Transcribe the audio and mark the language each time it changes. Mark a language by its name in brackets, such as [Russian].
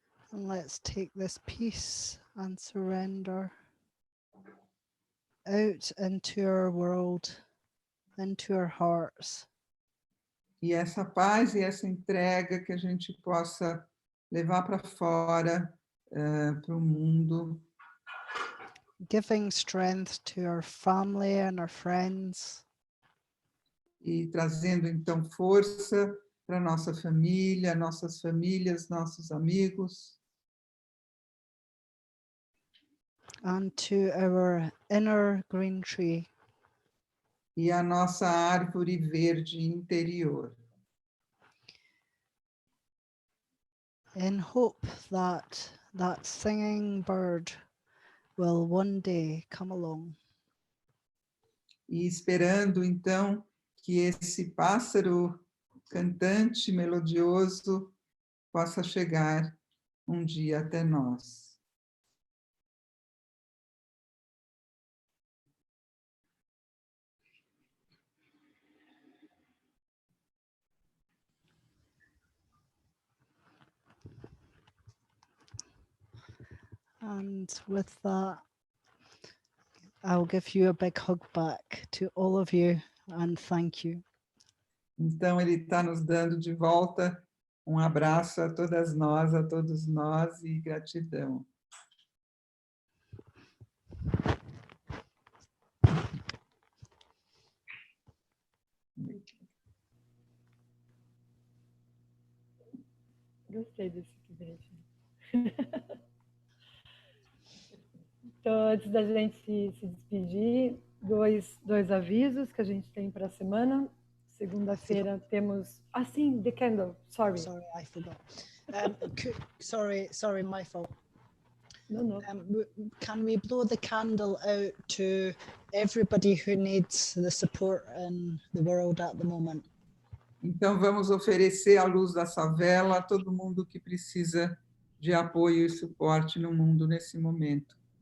[English] And let's take this peace and surrender out into our world, into our hearts. [Portuguese] E essa paz e essa entrega que a gente possa levar para fora, para o mundo. [English] Giving strength to our family and our friends. [Portuguese] E trazendo, então, força para nossa família, nossas famílias, nossos amigos. [English] And to our inner green tree. [Portuguese] E a nossa árvore verde interior. [English] In hope that that singing bird will one day come along. [Portuguese] E esperando, então, que esse pássaro cantante, melodioso, possa chegar um dia até nós. [English] And with that, I'll give you a big hug back to all of you and thank you. [Portuguese] Então, ele está nos dando de volta um abraço a todas nós, a todos nós, e gratidão. Gostei desse equilíbrio. Então, antes da gente se despedir, dois avisos que a gente tem para a semana. Segunda-feira temos... Ah, sim, [English] the candle. Sorry. Sorry, I forgot. Sorry, my fault. No. Can we blow the candle out to everybody who needs the support in the world at the moment? [Portuguese] Então, vamos oferecer a luz dessa vela a todo mundo que precisa de apoio e suporte no mundo nesse momento.